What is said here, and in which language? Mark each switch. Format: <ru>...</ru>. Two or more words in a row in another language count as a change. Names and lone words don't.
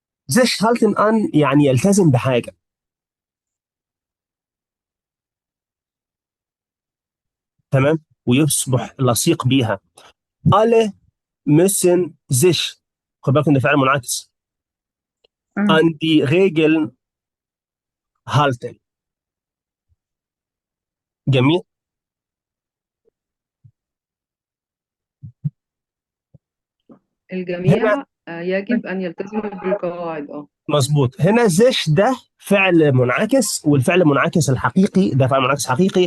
<de>sich halten an</de> <ar>يعني يلتزم بحاجة. تمام، ويصبح لصيق بيها.</ar> <de>alle müssen sich،</de> <ar>خد بالك ان ده فعل منعكس،</ar> <de>an die Regeln halten.</de> <ar>جميل. هنا الجميع يجب أن يلتزموا بالقواعد. مظبوط، هنا زش ده فعل منعكس، والفعل المنعكس الحقيقي ده فعل منعكس حقيقي.</ar>